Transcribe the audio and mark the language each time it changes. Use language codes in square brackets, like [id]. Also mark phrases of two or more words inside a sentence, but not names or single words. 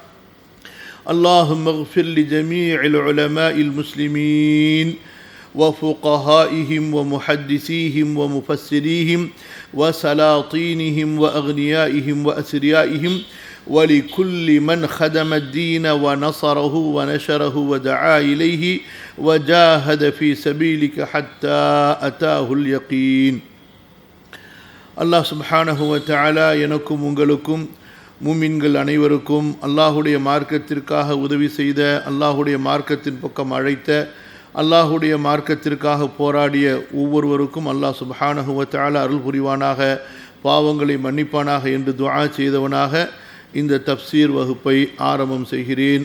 [ar] اللهم اغفر لجميع العلماء المسلمين وفقهائهم ومحدثيهم ومفسريهم وسلاطينهم وأغنيائهم وأثريائهم ولكل من خدم الدين ونصره ونشره ودعا إليه وجاهد في سبيلك حتى أتاه اليقين. الله سبحانه وتعالى [ta] எனக்கும் உங்களுக்கும் மூமின்கள் அனைவருக்கும் அல்லாஹுடைய மார்க்கத்திற்காக உதவி செய்த, அல்லாஹுடைய மார்க்கத்தின் பக்கம் அழைத்த, அல்லாஹுடைய மார்க்கத்திற்காக போராடிய ஒவ்வொருவருக்கும் [ar] الله سبحانه وتعالى [ta] அருள் புரிவானாக, பாவங்களை மன்னிப்பானாக என்று துஆ செய்தவனாக இந்த தப்சீர் வகுப்பை ஆரம்பம் செய்கிறேன்.